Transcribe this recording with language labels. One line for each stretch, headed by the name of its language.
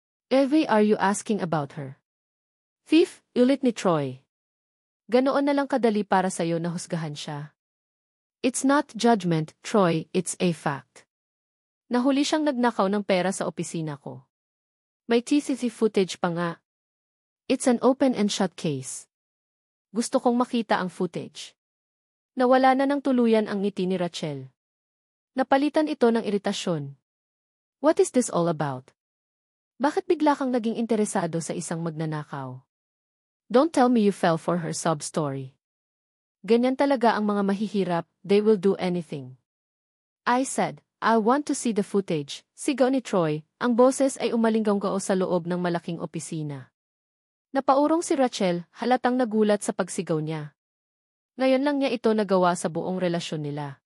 English: Why are you asking about her?
Filipino: Thief, ulit ni Troy. Ganoon na lang kadali para sa'yo na husgahan siya.
English: It's not judgment, Troy, it's a fact.
Filipino: Nahuli siyang nagnakaw ng pera sa opisina ko. May CCTV footage pa nga.
English: It's an open and shut case.
Filipino: Gusto kong makita ang footage. Nawala na ng tuluyan ang ngiti ni Rachel. Napalitan ito ng iritasyon.
English: What is this all about?
Filipino: Bakit bigla kang naging interesado sa isang magnanakaw?
English: Don't tell me you fell for her sob story.
Filipino: Ganyan talaga ang mga mahihirap,
English: they will do anything. I said, I want to see the footage,
Filipino: sigaw ni Troy, ang boses ay umalinggao sa loob ng malaking opisina. Napaurong si Rachel, halatang nagulat sa pagsigaw niya. Ngayon lang niya ito nagawa sa buong relasyon nila.